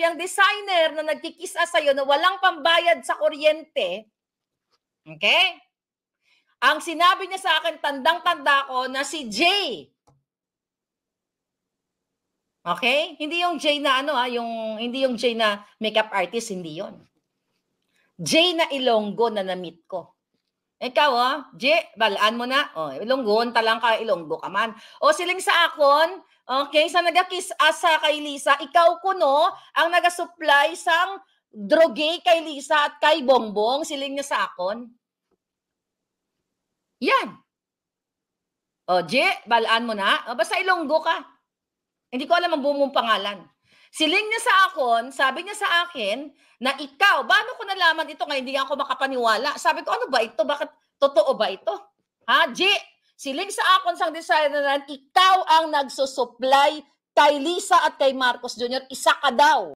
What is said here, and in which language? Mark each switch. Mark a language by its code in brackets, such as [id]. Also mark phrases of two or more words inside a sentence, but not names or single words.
[tl] Yung designer na nagkikisa sa'yo na walang pambayad sa kuryente, okay? Ang sinabi niya sa akin, tandang-tanda ko na si Jay. Okay? Hindi yung Jay na hindi yung Jay na [en] makeup artist, [tl] hindi yon. Jay na Ilonggo na na-meet ko. [hil] Ikaw, Jay, balaan mo na. Ilonggo, talang ka, Ilonggo ka man. Siling sa akon, okay, sa nagakis asa kay Lisa, ikaw kuno ang nagasupply sang drogay kay Lisa at kay Bongbong, siling niya sa akon. Yan. Jay, balaan mo na. Basta Ilonggo ka. [tl] Hindi ko alam ang buong mong pangalan. [hil] Siling niya sa akon, [tl] sabi niya sa akin, na ikaw, paano ko nalaman ito ngayon, hindi ako makapaniwala. Sabi ko, ano ba ito? Bakit totoo ba ito? G, [hil] siling sa akon sang designer na ikaw ang nagsusupply kay Lisa at kay Marcos Jr., isa ka daw.